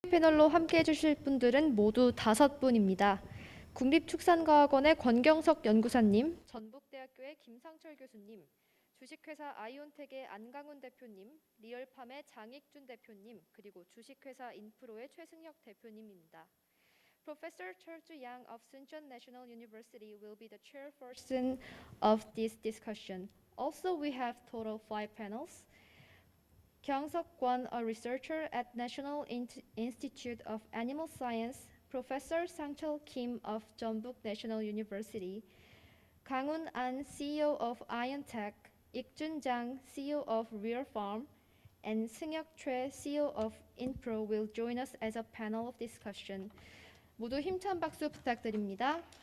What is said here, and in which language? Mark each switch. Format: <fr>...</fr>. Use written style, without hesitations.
<ko>패널로 함께해 주실 분들은 모두 5분입니다. 국립축산과학원의 권경석 연구사님, 전북대학교의 김상철 교수님, 주식회사 아이온텍의 안강훈 대표님, 리얼팜의 장익준 대표님, 그리고 주식회사 인프로의 최승혁 대표님입니다.</ko> <en>Professor Chulju Yang of Suncheon National University will be the chairperson of this discussion. Also, we have total 5 panels. Kyung-Seok Kwon, a researcher at National Institute of Animal Science, Professor Sang-Chul Kim of Jeonbuk National University, Kang-Hoon An, CEO of IonTech, Ik-Jun Jang, CEO of Real Farm, and Seung-Hyuk Choi, CEO of Inpro will join us as a panel of discussion.</en> <ko>모두 힘찬 박수 부탁드립니다.</ko>